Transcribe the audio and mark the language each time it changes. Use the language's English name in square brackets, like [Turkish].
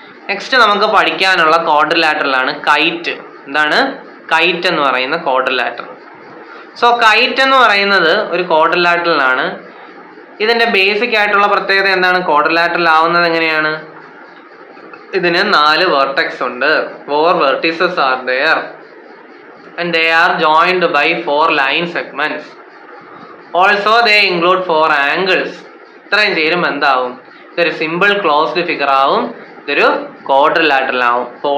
[Malayalam] Next നമുക്ക് പഠിക്കാനുള്ള ക്വാഡ്രിലാറ്ററലാണ് KITE. എന്താണ് കൈറ്റ് എന്ന് പറയുന്ന ക്വാഡ്രിലാറ്ററൽ? സോ കൈറ്റ് എന്ന് പറയുന്നത് ഒരു ക്വാഡ്രിലാറ്ററലാണ്. ഇതിന്റെ ബേസിക് ആയിട്ടുള്ള പ്രത്യേകത എന്താണ്, ക്വാഡ്രിലാറ്ററൽ ആവുന്നത് എങ്ങനെയാണ്, ഇതിന് 4 വെർട്ടെക്സ് ഉണ്ട്. [English] 4 vertices are there and they are joined by 4 line segments. Also they include 4 angles. [Malayalam] ഇത്രയും ചേരുമ്പോൾ എന്താവും, ഇതൊരു സിമ്പിൾ ക്ലോസ്ഡ് ഫിഗർ ആവും. ഇതൊരു ക്വാഡ്രിലാറ്ററൽ ആവും.